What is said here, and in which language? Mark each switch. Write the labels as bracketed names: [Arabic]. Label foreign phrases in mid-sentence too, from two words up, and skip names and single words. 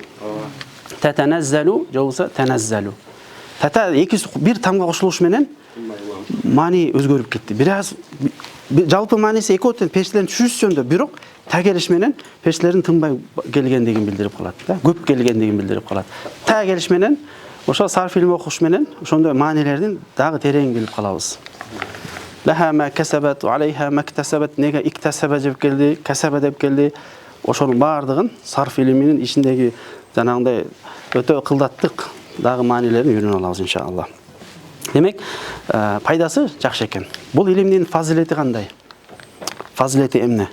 [Kyrgyz] Татаназзалу жолса таназзалу. Тата бир тамга кошулуш менен маани өзгөрүп кетти. Бираз жалпы мааниси экөө периштелердин түшүүсү жөнүндө, бирок та келиш менен периштелердин тынбай келгендигин билдирип калат да, көп келгендигин билдирип калат. Та келиш менен ошо сарф илим окуш менен ошондой маанилердин дагы терең билип калабыз. [Arabic] لها ما كسبت وعليها ما اكتسبت, [Kyrgyz] неге иктасаба деп келди, касаба деп келди. Ошонун баардыгын сарф илиминин ичиндеги жанагындай өтө кылдаттык дагы маанилерин үйрөнүп алабыз иншалла. Демек, пайдасы жакшы экен. Бул илимдин фазилети кандай? Фазилети эмне?